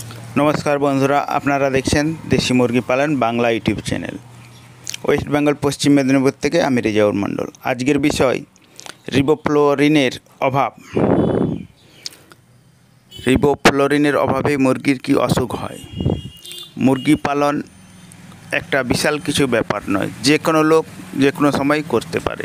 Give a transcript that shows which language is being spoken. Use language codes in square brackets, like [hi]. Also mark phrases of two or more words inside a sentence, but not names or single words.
[bn] নমস্কার বন্ধুরা আপনারা দেখছেন দেশী মুরগি পালন বাংলা [en] YouTube channel [bn] वेस्ट बेंगल पश्चिम मेदिनीपुर থেকে আমি রেজাউল মণ্ডল। আজকের বিষয় রিবোফ্লোরিনের অভাব। রিবোফ্লোরিনের অভাবে মুরগির কি অসুখ হয়। মুরগি পালন একটা বিশাল কিছু ব্যাপার নয়, যে কোনো লোক যে কোনো সময় করতে পারে।